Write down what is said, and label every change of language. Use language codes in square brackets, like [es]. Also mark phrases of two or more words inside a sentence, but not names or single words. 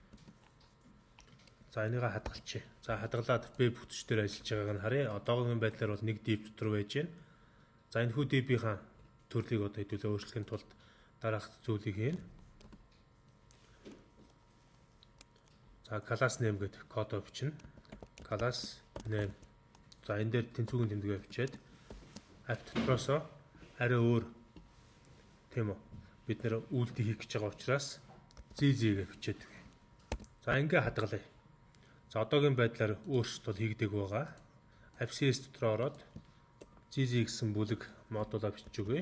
[mn] За энийгээ хадгалчих. За хадгалаад веб бүтэж дээр ажиллаж байгааг нь харъя. Одоогийн байдлаар бол нэг DB дотор байж байна. За энэ хүү DB-ийн төрлийг одоо хэдүүлээ өөрчлөхийн тулд дараах зүйлийг хийнэ. За [en] class name [mn] гэдэг кодоо бичнэ. [en] Class name. [mn] За энэ дээр тэнцвүүгийн тэмдэглээ бичээд app дотроосоо арай өөр тийм үү. Бид нэр үйлдэл хийх гэж байгаа учраас ZZ-гээ бичээд өгье. За ингээ хадгалъя. За одоогийн байдлаар өөрчлөлт хийгдэг байгаа. AppCS дотор ороод ZZ гэсэн бүлэг модулаа бичиж өгье.